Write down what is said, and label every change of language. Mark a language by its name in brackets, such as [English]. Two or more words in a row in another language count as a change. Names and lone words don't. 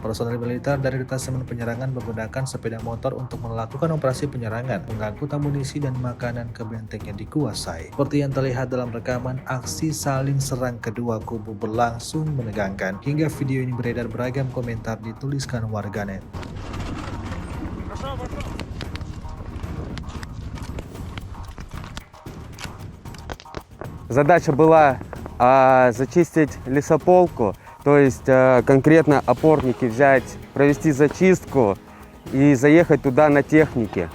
[Indonesian] Personel militer dari detasemen penyerangan menggunakan sepeda motor untuk melakukan operasi penyerangan, mengangkut amunisi dan makanan ke benteng yang dikuasai. Seperti yang terlihat dalam rekaman, aksi saling serang kedua kubu berlangsung menegangkan. Hingga video ini beredar, beragam komentar dituliskan warganet. [Russian] Задача была зачистить лесополку, то есть конкретно опорники взять, провести зачистку и заехать туда на технике.